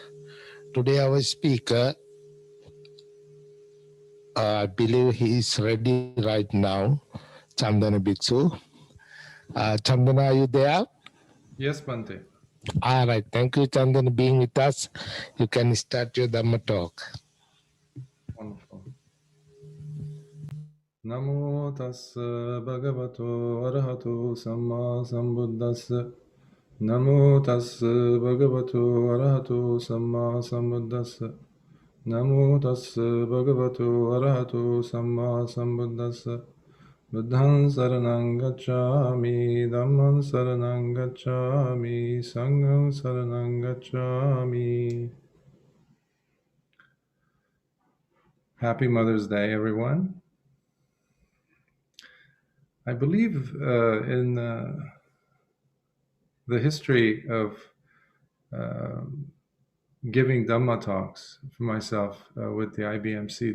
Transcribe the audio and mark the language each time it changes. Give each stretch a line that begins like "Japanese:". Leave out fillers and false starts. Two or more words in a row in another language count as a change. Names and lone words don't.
English: Today, our speaker, I believe he is ready right now, Chandana Bhikkhu. Chandana, are you there? Yes, Bante. All right. Thank you, Chandana, being with us. You can start your Dhamma talk. Wonderful.
Pali: Namo tassa bhagavato arahato samma sambuddhassa. Namo tassa bhagavato arahato samma sambuddhassa. Namo tassa bhagavato arahato samma sambuddhassa. Buddhaṃ saranang gacchāmi, Dhammaṃ saranang gacchāmi, Sanghaṃ saranang gacchāmi.
English: Happy Mother's Day, everyone. I believe in the history of giving Dhamma talks for myself with the IBMC.